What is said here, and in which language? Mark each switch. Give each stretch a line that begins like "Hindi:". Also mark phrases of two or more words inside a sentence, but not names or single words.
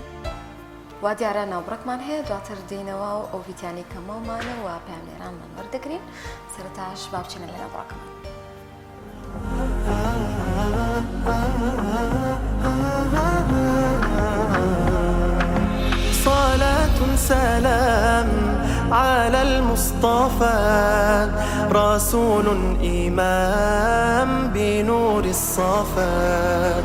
Central Kurdish: وا دیارە ناوبڕەکمان هەیە دواتر دێنەوە و ئەو ڤیدیۆی کەمەڵمانە و پامێرانمان وەردەگرین سەرەتاش با بچینە لە ناوبڕەکەمان.
Arabic: صلاة سلام على المصطفى رسول إمام بنور الصفا.